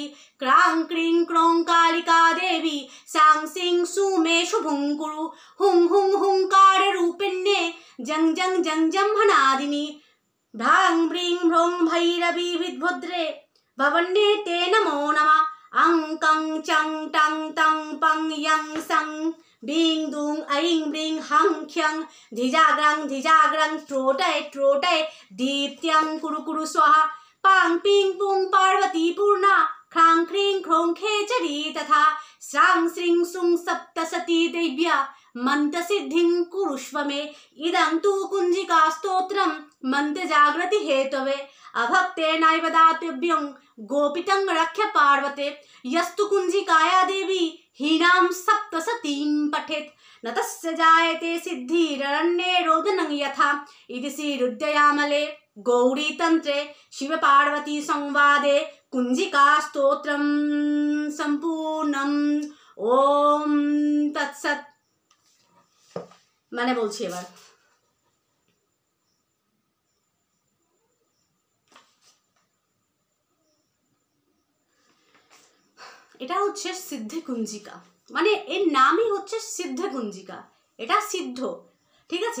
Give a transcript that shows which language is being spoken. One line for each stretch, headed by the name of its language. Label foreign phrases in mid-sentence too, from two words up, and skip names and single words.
Sanskrit: क्रां क्रीं क्रों कालिका देवी सां सिं सुमे शुभुं कुरु। हुं हुं हुंकार रूपिण्ये जं जं जं जंभनादिनी। भ्रां ब्रीं भ्रों भैरवी विद्भद्रे भवन्ये ते नमो नमः। अं कं चं टं तं पं यं सं বিং দুং আইং ব্রিং হাং খ্যাং ধিজাগ্রাং ট্রোটয় দীপ্ত্যং কুরু কুরু স্বাহা পাং পিং পুং পার্বতী পূর্ণা খ্রাং খ্রিং খ্রোং খেচরি তথা স্রাং শ্রিং সুং সপ্তসতী দেব্যা मंत्र सिद्धिं कुरुष्व मे इदं तु कुंजिका स्तोत्रं मंत्र जागृति हेतवे अभक्तेनैव दातव्यं गोपितं रक्ष्य पार्वते यस्तु कुंजिकाया देवी हीनां सप्तसतीं पठेत् न तस्य जायते सिद्धिररण्ये रोदनं यथा इति श्रीरुद्रयामले गौरी तंत्रे शिव पार्वती संवादे कुंजिका स्तोत्रं संपूर्णम् ओम तत्सत्।
Bangla: মানে বলছি এবার এটা হচ্ছে সিদ্ধে কুঞ্জিকা, মানে এর নামই হচ্ছে সিদ্ধে কুঞ্জিকা, এটা সিদ্ধ, ঠিক আছে।